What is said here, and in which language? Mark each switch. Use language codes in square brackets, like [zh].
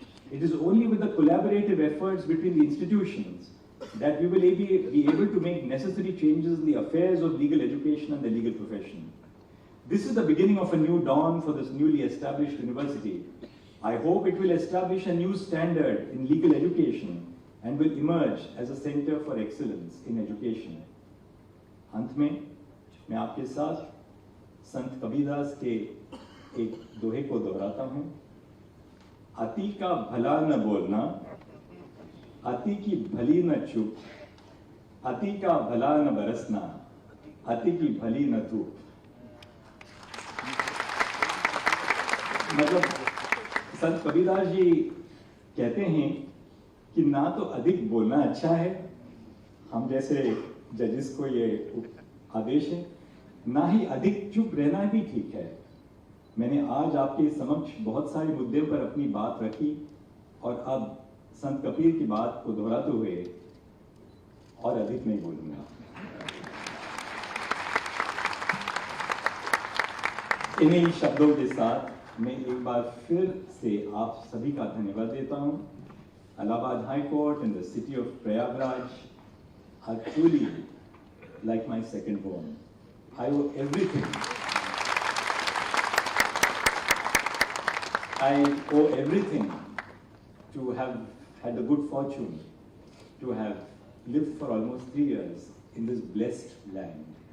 [en] It is only with the collaborative efforts between the institutions that we will be able to make necessary changes in the affairs of legal education and the legal profession. This is the beginning of a new dawn for this newly established university. I hope it will establish a new standard in legal education and will emerge as a center for excellence in education. [hi] अंत में मैं आपके साथ संत कबीरदास के एक दोहे को दोहराता हूँ। अति का भला न बोलना, अति की भली न चुप, अति का भला न बरसना, अति की भली न धूप। मतलब संत कबीरदास जी कहते हैं कि ना तो अधिक बोलना अच्छा है, हम जैसे जजेस को ये आदेश है, ना ही अधिक चुप रहना भी ठीक है। मैंने आज आपके समक्ष बहुत सारे मुद्दों पर अपनी बात रखी और अब संत कबीर की बात को दोहराते हुए और अधिक नहीं बोलूंगा। इन्हीं शब्दों के साथ मैं एक बार फिर से आप सभी का धन्यवाद देता हूं। [en] Allahabad High Court and the city of Prayagraj are truly like my second home. I owe everything. I owe everything to have had the good fortune to have lived for almost 3 years in this blessed land.